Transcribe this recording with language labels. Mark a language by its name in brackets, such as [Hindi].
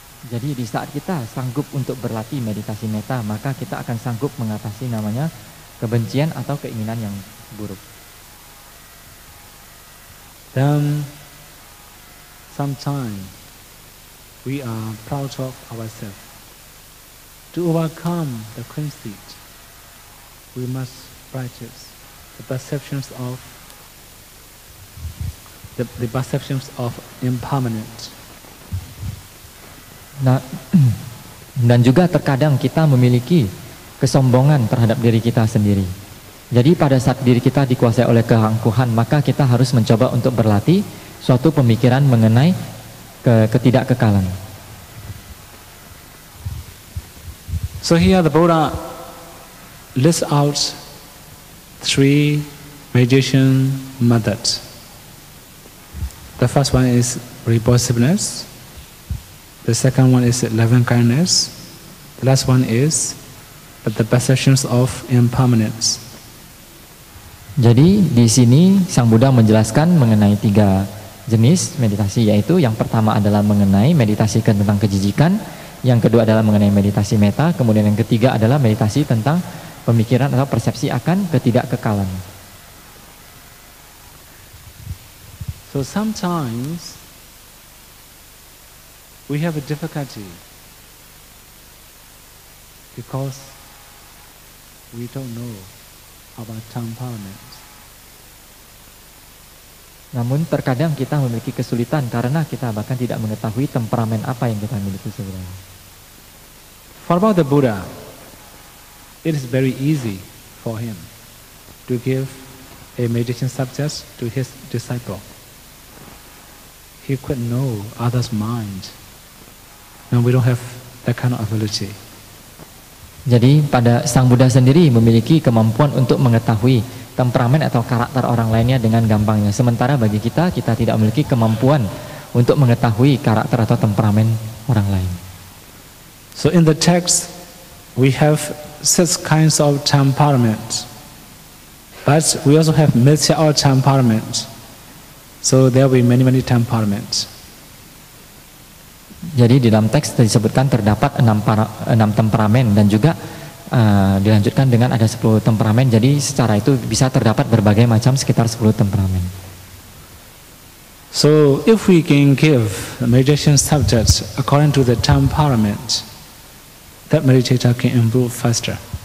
[Indonesian] Jadi di saat kita sanggup untuk berlatih meditasi metta, maka kita akan sanggup mengatasi namanya kebencian atau keinginan yang buruk. [English] Then sometimes we are proud of ourselves. To overcome the conceit, we must practice the perceptions of the perceptions of impermanence. [Indonesian] Nah, dan juga terkadang kita memiliki kesombongan terhadap diri kita sendiri. Jadi pada saat diri kita dikuasai oleh keangkuhan, maka kita harus mencoba untuk berlatih suatu pemikiran mengenai ketidakkekalan. [English] So here the Buddha lists out 3 meditation methods. The first one is repossessiveness. The second one is loving kindness. The last one is the perceptions of impermanence. [Indonesian] Jadi di sini Sang Buddha menjelaskan mengenai 3 jenis meditasi, yaitu yang pertama adalah mengenai meditasi tentang kejijikan, yang kedua adalah mengenai meditasi metta, kemudian yang ketiga adalah meditasi tentang pemikiran atau persepsi akan ketidakkekalan. [English] So sometimes we have a difficulty because we don't know about temperament. [Indonesian] Namun terkadang kita memiliki kesulitan karena kita bahkan tidak mengetahui temperamen apa yang kita miliki sebenarnya. [English] For about the Buddha, it is very easy for him to give a meditation subject to his disciple. He could know others' mind. And we don't have that kind of ability. [Indonesian] Jadi pada Sang Buddha sendiri memiliki kemampuan untuk mengetahui temperamen atau karakter orang lainnya dengan gampangnya. Sementara bagi kita tidak memiliki kemampuan untuk mengetahui karakter atau temperamen orang lain. [English] So in the text, we have 6 kinds of temperament. But we also have metta or temperament. So there will be many temperaments. [Indonesian] Jadi di dalam teks disebutkan terdapat 6 temperamen dan juga dilanjutkan dengan ada 10 temperamen. Jadi secara itu bisa terdapat berbagai macam, sekitar 10 temperamen. [English] So if we can give meditation subjects according to the temperament, that meditator can improve faster.